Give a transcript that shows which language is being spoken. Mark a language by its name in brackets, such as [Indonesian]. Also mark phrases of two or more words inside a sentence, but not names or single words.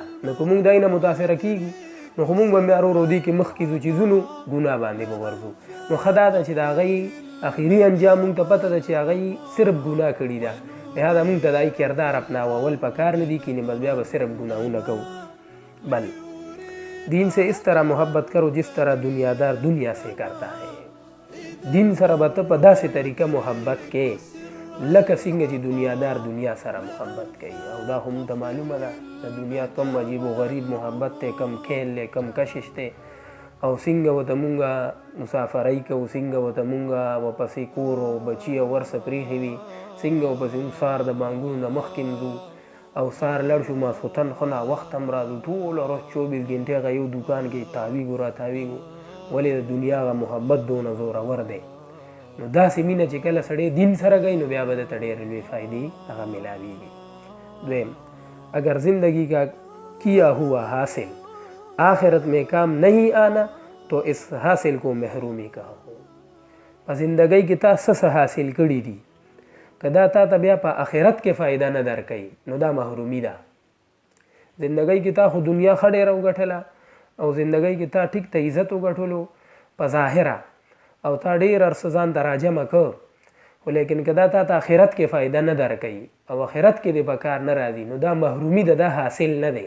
[Pashto] نو که مونږ د هغې نه متاثره کېږو نو خو مونږ به بیا ورو ورو دې کې مخکې ځو چې ځو نو ګناه باندې به ورځو. نو ښه دا ده چې د هغې اخري انجام مونږ ته پته ده چې هغې صرف ګناه کړي ده، لہذا مونږ ته د هغې کردار اپناول پکار نه دي کینې بس بیا به صرف ګناهونه کوو. [Urdu] بل دین سے اس طرح محبت کرو جس طرح دنیادار دنیا سے کرتا ہے. [Pashto] دین سره به ته په داسې طریقه محبت کې لکه څنګه چې دنیادار دنیا سره محبت کوي. او دا خو مونږ ته معلومه ده د دنیا کم عجیب و غریب محبت دی، کم کھیل دی، کم کشش دی، او څنګه ورته مونږه مسافرۍ کوو، څنګه ورته مونږه ورپسې کور او بچي او ورسه پرېښې وي، څنګه ورپسې مونږ سهار د بانګونو نه مخکې ځو او سهار لړ شو ماسخوتن ښه ناوخته هم راځو، ټوله ورځ 24 ګنټې هغه یو دوکان کې تاویږو را تاویږو. ولې د دنیا هغه محبت دونه زورور دی. نو داسې مینه چې کله سړی دین سره گئی نو بیا به درته ډېرې لوی فایدې هغه میلاویږي. دویم، [Urdu] اگر زندگی کا کیا ہوا حاصل آخرت میں کام نہیں آنا تو اس حاصل کو محرومی کہا ہو. [Pashto] په زندګۍ کې تا څه حاصل کړي دي که دا تا ته بیا په آخرت کې فایده نه درکوي نو دا محرومي ده. زندګۍ کې تا خو دنیا ښه ډېره وګټله او زندګۍ کې تا ټیک ته عزت وګټلو په ظاهره او تا ډېر هر څه ځان ته راجمع کړ، خو لیکن که دا تا ته آخرت کې فایده نه درکوي او آخرت کې دې په کار نه راځي نو دا محرومي ده، دا حاصل نه دی.